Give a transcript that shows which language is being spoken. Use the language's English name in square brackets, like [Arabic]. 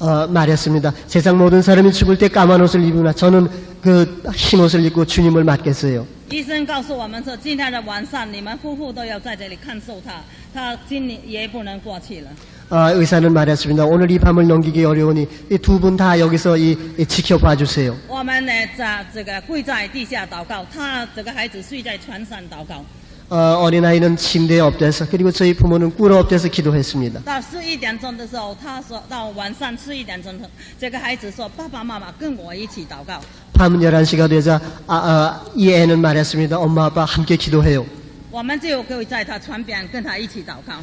[Korean] 말했습니다. 세상 모든 사람이 죽을 때 까만 옷을 입으나 저는 그 흰 옷을 입고 주님을 맞겠어요. [Chinese] 医生告诉我们说，今天的晚上你们夫妇都要在这里看守他，他今年也不能过去了。 [Korean] 의사는 말했습니다. 오늘 이 밤을 넘기기 어려우니 두 분 다 여기서 지켜봐 주세요. [Chinese] 我们呢，在这个跪在地下祷告，他这个孩子睡在床上祷告。 [Korean] 어린아이는 침대에 엎드려서 그리고 저희 부모는 꿇어 엎드려서 기도했습니다. [Chinese] 到11点钟的时候，他说到晚上11点钟，这个孩子说：“爸爸妈妈跟我一起祷告。” [Korean] 밤 11시가 되자 이 애는 말했습니다. 엄마 아빠 함께 기도해요. [Chinese] 我们就跪在他床边跟他一起祷告。